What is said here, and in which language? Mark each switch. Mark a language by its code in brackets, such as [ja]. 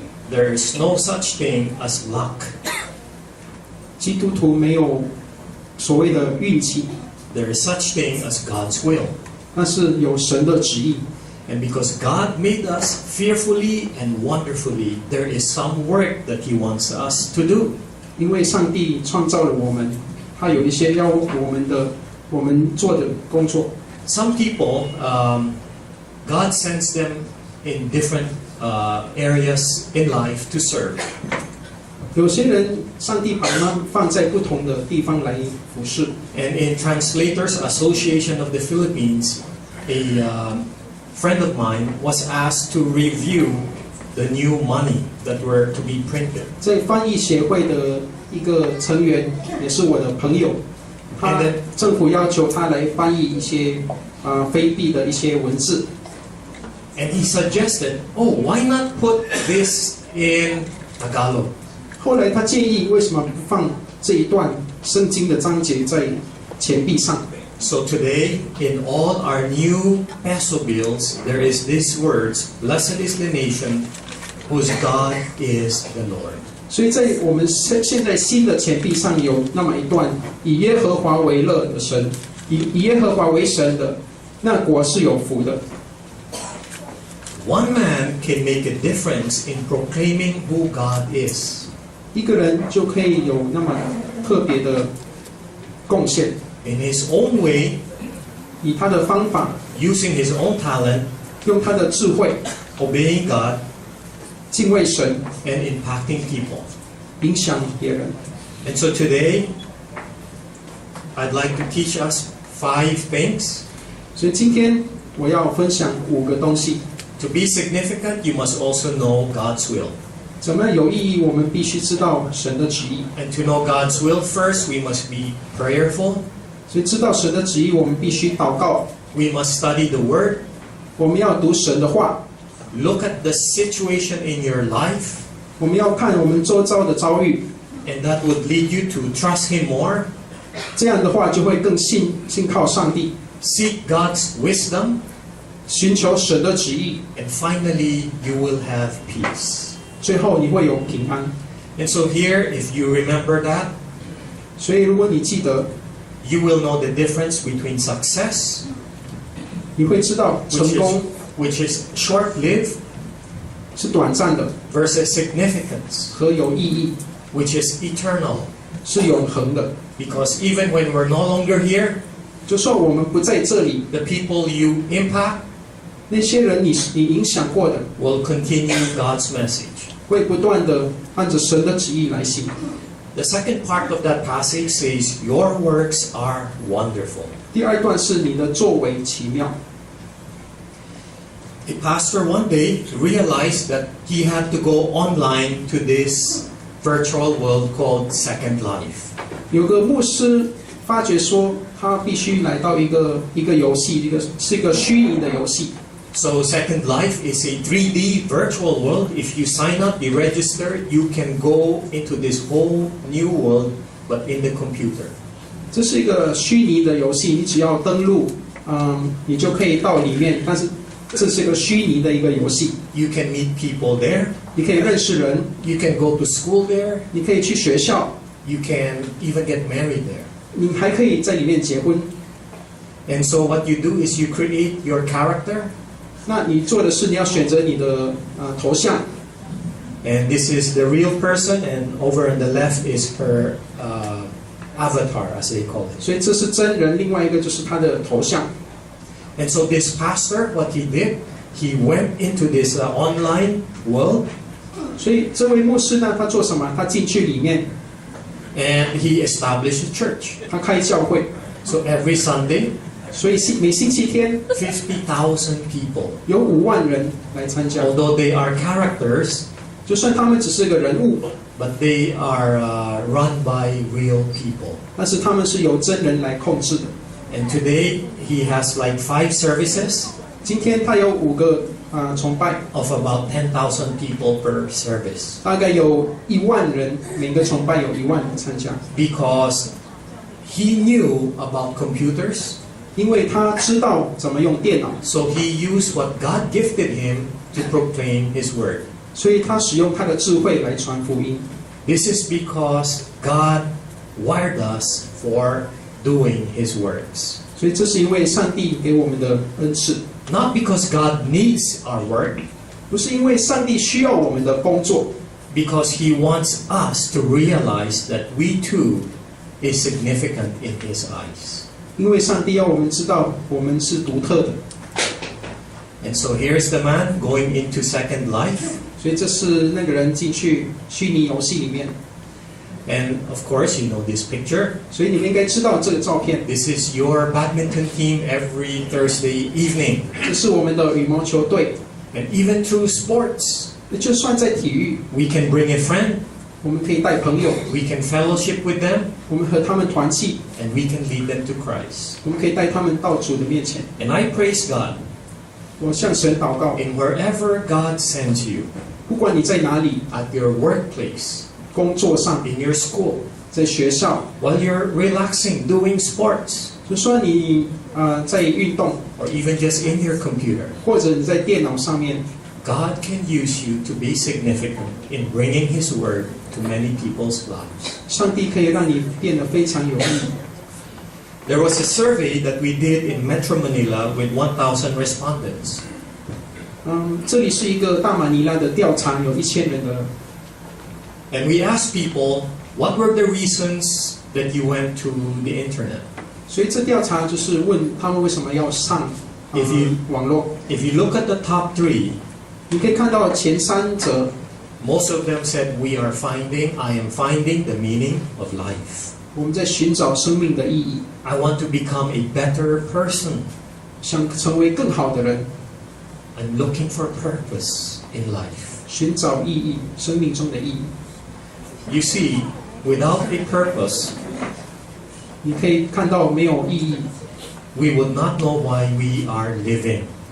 [en] There is no such thing as luck. [zh] 基督徒没有所谓的运气， [en] There is such thing as God's will. [zh] 那是有神的旨意。 [en] And because God made us fearfully and wonderfully, there is some work that He wants us to do. [zh] 因为上帝创造了我们，他有一些要我们做的工作。 [en] Some people, God sends them in different areas in life to serve. [zh] 有些人，上帝把他放在不同的地方来服侍。 [en] And in Translators Association of the Philippines, a friend of mine was asked to review the new money that were to be printed. [zh] 在翻译协会的一个成员，也是我的朋友，他政府要求他来翻译一些非币的一些文字。 [en] And he suggested, oh, why not put this in Tagalog? [zh] 后来他建议，为什么不放这一段圣经的章节在钱币上？ [en] So today, in all our new peso bills, there is these words, blessed is the nation whose God is the Lord. [zh] 所以在我们现在新的钱币上有那么一段，以耶和华为乐的神，以耶和华为神的，那国是有福的。 [en] One man can make a difference in proclaiming who God is. [zh] 一个人就可以有那么特别的贡献， [en] in his own way, [zh] 以他的方法， [en] using his own talent, [zh] 用他的智慧 [en] obeying God, [zh] 敬畏神， [en] and impacting people. [zh] 影响别人。 [en] And so today, I'd like to teach us 5 things. [zh] 所以今天我要分享5个东西。 [en] To be significant, you must also know God's will. [zh] 怎么样有意义？我们必须知道神的旨意。 [en] And to know God's will first, we must be prayerful. [zh] 所以知道神的旨意，我们必须祷告， [en] We must study the Word. [zh] 我们要读神的话， [en] Look at the situation in your life. [zh] 我们要看我们周遭的遭遇， [en] And that would lead you to trust Him more. [zh] 这样的话就会更信靠上帝， [en] Seek God's wisdom. [zh] 寻求神的旨意， [en] And finally, you will have peace. [zh] 最后你会有平安。 [en] And so here, if you remember that, [zh] 所以如果你记得， [en] you will know the difference between success, [zh] 你会知道成功 [en] which is short-lived, [zh] 是短暂的 [en] versus significance, [zh] 和有意义， [en] which is eternal. [zh] 是永恒的。 [en] Because even when we're no longer here, [zh] 就算我们不在这里， [en] the people you impact [zh] 那些人你影响过的， [en] will continue God's message. [zh] 会不断的按着神的旨意来行。 [en] The second part of that passage says, Your works are wonderful. [zh] 第二段是你的作为奇妙。 [en] A pastor one day realized that he had to go online to this virtual world called Second Life. [zh] 有个牧师发觉说，他必须来到一个游戏，是一个虚拟的游戏。 [en] So Second Life is a 3D virtual world. If you sign up, you register, you can go into this whole new world, but in the computer. [zh] 这是一个虚拟的游戏，你只要登录，你就可以到里面。但是这是一个虚拟的一个游戏， [en] You can meet people there. [zh] 你可以认识人， [en] You can go to school there. [zh] 你可以去学校， [en] You can even get married there. [zh] 你还可以在里面结婚。 [en] And so what you do is you create your character. [zh] 那你做的是你要选择你的头像， [en] And this is the real person, and over on the left is her avatar, as they call it. [zh] 所以这是真人，另外一个就是他的头像。 [en] And so this pastor, what he did, he went into this online world, [zh] 所以这位牧师呢，他做什么？他进去里面， [en] and he established a church. [zh] 他开教会。 [en] So every Sunday, [zh] 所以每星期天 [en] 50,000 people. [zh] 有5万人来参加， [en] Although they are characters, [zh] 就算他们只是个人物， [en] but they are run by real people. [zh] 但是他们是由真人来控制的。 [en] And today, he has like 5 services [zh] 今天他有5个崇拜， [en] of about 10,000 people per service. [zh] 大概有1万人，每个崇拜有1万人参加， [en] Because he knew about computers, [zh] 因为他知道怎么用电脑， [en] so he used what God gifted him to proclaim his word. [zh] 所以他使用他的智慧来传福音。 [en] This is because God wired us for doing his works. [zh] 所以这是因为上帝给我们的恩赐， [en] Not because God needs our work, [zh] 不是因为上帝需要我们的工作， [en] because he wants us to realize that we too is significant in his eyes. [zh] 因为上帝要我们知道我们是独特的。 [en] And so here's the man going into Second Life. [zh] 所以这是那个人进去虚拟游戏里面， [en] And of course, you know this picture. [zh] 所以你们应该知道这个照片， [en] This is your badminton team every Thursday evening. [zh] 这是我们的羽毛球队。 [en] And even through sports, [zh] 就算在体育， [en] we can bring a friend, [zh] 我们可以带朋友， [en] we can fellowship with them, [zh] 我们和他们团契， [en] and we can lead them to Christ. [zh] 我们可以带他们到主的面前。 [en] And I praise God. [zh] 我向神祷告， [en] In wherever God sends you, [zh] 不管你在哪里， [en] at your workplace, [zh] 工作上， [en] in your school, [zh] 在学校， [en] while you're relaxing, doing sports, [zh] 就说你在运动， [en] or even just in your computer, [zh] 或者你在电脑上面， [en] God can use you to be significant in bringing His word to many people's lives. [zh] 上帝可以让你变得非常有意义。 [en] There was a survey that we did in Metro Manila with 1,000 respondents. [zh] 这里是一个大马尼拉的调查，有1000人的 [en] And we asked people, what were the reasons that you went to the internet? [zh] 所以这调查就是问他们为什么要上网络。 [en] If you look at the top 3, [zh] 你可以看到前3则 [en] most of them said, I am finding the meaning of life. [zh] 我们在寻找生命的意义， [en] I want to become a better person. [zh] 想成为更好的人， [en] I'm looking for purpose in life. [zh] 寻找意义，生命中的意义。 [en] You see, without a purpose, [zh] 你可以看到没有意义， [en] we would not know why we are living.